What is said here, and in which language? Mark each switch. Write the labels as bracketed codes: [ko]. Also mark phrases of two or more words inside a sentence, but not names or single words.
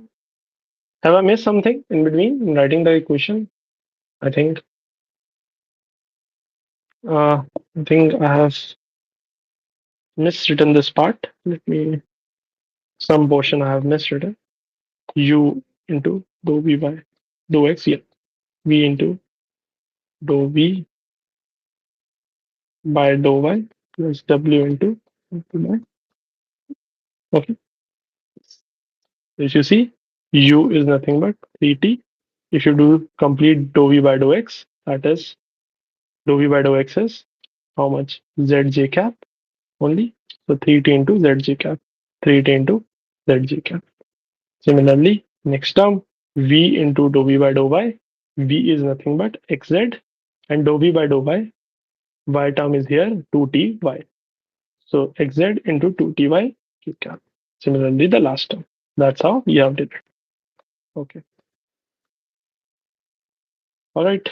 [en] Have I missed something in between in writing the equation? I think uh, I think I have miswritten this part. Let me some portion I have miswritten. U into dou v by dou x. Yeah. V into dou v by dou y plus w into by. Okay. If you see, u is nothing but 3t. If you do complete dou v by dou x, that is dou v by dou x is how much? Zj cap only. So 3t into zj cap. 3t into zj cap. Similarly, next term v into dou v by dou y. V is nothing but xz and dou v by dou y term is here 2ty. So xz into 2ty k cap. Similarly, the last term. That's how you have did it. Okay. All right.